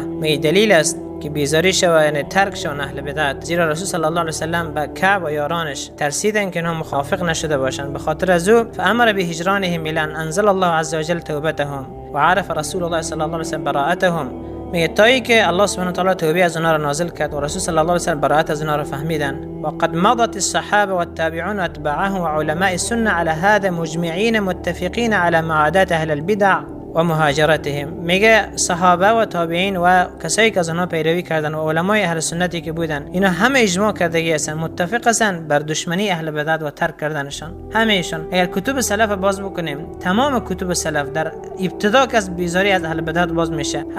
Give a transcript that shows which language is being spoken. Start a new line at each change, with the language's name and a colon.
Persian: می دلیل است که بیزاری شو، یعنی ترک شون اهل بدعت، زیرا رسول صلی الله علیه وسلم با کعب و یارانش ترسیدن که اونها موافق نشده باشند. به خاطر از او
Arabic: فامر بهجرانهم الى ان انزل الله عز وجل توبتهم وعرف رسول الله صلی الله علیه وسلم براءتهم.
Persian: میگه تایی که الله سبحانه و تعالی توبه از اونها را نازل کرد و رسول صلی الله علیه وسلم براءت از اونها را فهمیدن.
Arabic: وقد مضت الصحابه والتابعون واتباعهم وعلماء السنه على هذا مجمعين متفقين على معاداه اهل البدع و مهاجرتهم.
Persian: میگه صحابه و تابعین و کسایی که از آنها پیروی کردن و علمای اهل سنتی که بودن، اینا همه اجماع کردگی هستن، متفق هستن بر دشمنی اهل بدعت و ترک کردنشان. همهشون اگر کتب سلف باز بکنیم، تمام کتب سلف در ابتدا که از بیزاری از اهل بدعت باز میشه.